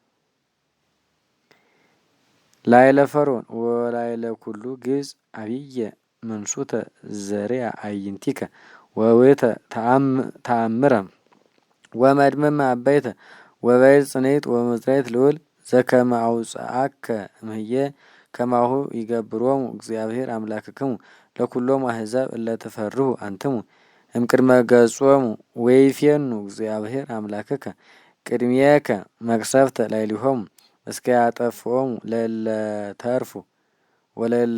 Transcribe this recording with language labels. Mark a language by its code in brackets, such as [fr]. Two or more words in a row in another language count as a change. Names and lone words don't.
[gez] ላዕለ ፈርዖን ወላዕለ ኩሉ ግብጽ አብየ መንሱተ ዘርአ አዕይንቲከ ወውእተ ተአምረ ወመድምመ አበይተ ወበዕፀ ጽኔት ወበመዝራዕት ልዑል ዘከመ አውጽአከ እምህየ ከማሁ ይገብሮሙ እግዚአብሔር አምላክክሙ ለኩሎሙ አሕዛብ እለ ትፈርሁ አንትሙ እምቅድመ ገጾሙ ወይፌኑ እግዚአብሔር አምላክከ ቅድሜከ መቅሰፍተ ላዕሌሆሙ እስከ ያጠፍኦሙ ለእለ ተርፉ ወለእለ